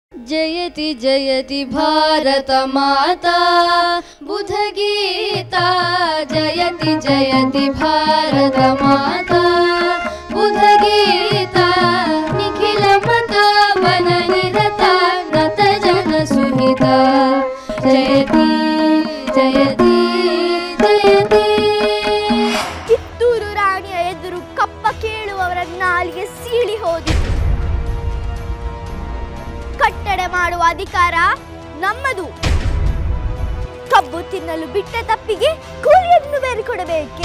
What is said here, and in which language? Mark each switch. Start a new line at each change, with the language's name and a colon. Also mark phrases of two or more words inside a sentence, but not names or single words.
Sanskrit: जयति जयति भारत माता बुधगीता जयति जयति भारत माता बुधगीता निखिल मता वन निरता नत जन सुहिता जयति जयति जयति.
Kannada: ಕಿತ್ತೂರು ರಾಣಿಯ ಎದುರು ಕಪ್ಪ ಕೇಳುವವರ ನಾಲಿಗೆ ಸೀಳಿ ಹೋದಿತು. ಕಟ್ಟಡೆ ಮಾಡುವ ಅಧಿಕಾರ ನಮ್ಮದು. ಕಬ್ಬು ತಿನ್ನಲು ಬಿಟ್ಟ ತಪ್ಪಿಗೆ ಕೂಲಿಯನ್ನು ಬೇರೆ ಕೊಡಬೇಕೇ?